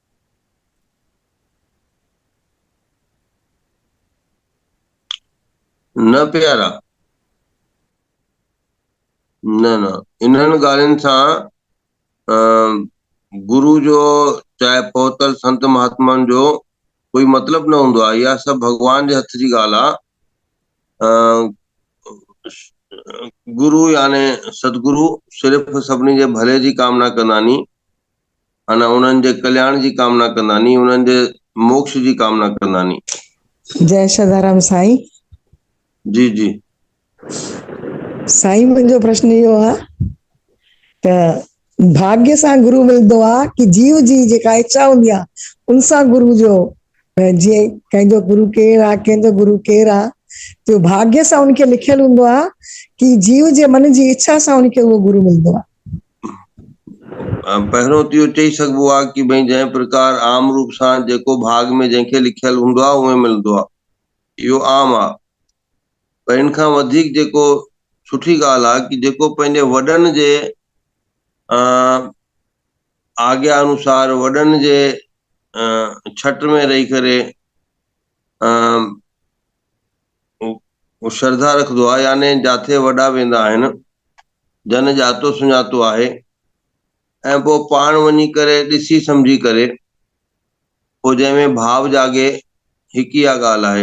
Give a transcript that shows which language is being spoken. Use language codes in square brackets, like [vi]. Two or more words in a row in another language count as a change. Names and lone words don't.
[sd] न प्यारा, न न, इन्हनि ॻाल्हियुनि सां गुरु जो चाहे पहुतल संत महात्माउनि जो कोई मतिलबु न हूंदो आहे। इहा सभु भॻवान जे हथ जी ॻाल्हि आहे। गुरु याने सतगुरु सिर्फ़ु सभिनी जे भले जी कामना कंदा नी, अना उन्हनि जे कल्याण जी कामना कंदा नी, उन्हनि जे मोक्ष जी कामना कंदा नी। जय सदाराम साईं। जी जी साईं, मुंहिंजो प्रश्न इहो आहे त भाग्य सां गुरु मिलंदो आहे कि जीव जी जेका इच्छा हूंदी आहे उन सां गुरु जो, जीअं कंहिंजो गुरु केरु आहे, कंहिंजो गुरु केरु आहे, तो भाग्य सां उनखे लिखियलु हूंदो आहे कि जीव जे मन जी इच्छा सां उनखे उहो गुरु मिलंदो आहे? पहिरियों त इहो चई सघिबो आहे कि भई जंहिं प्रकार आम रूप सां जेको भाग में जंहिंखे लिखियलु हूंदो आहे उहे मिलंदो आहे, इहो आम आहे। पर इन खां वधीक जेको सुठी ॻाल्हि आहे कि जेको पंहिंजे वॾनि जे आज्ञा अनुसार वॾनि जे छट में रही करे श्रद्धा रखंदो आहे, यानी जाथे वॾा वेंदा आहिनि, जन ॼातो सुञातो आहे, ऐं पोइ पाण वञी करे ॾिसी सम्झी करे पोइ जंहिंमें भाव जागे, हिकु इहा ॻाल्हि आहे।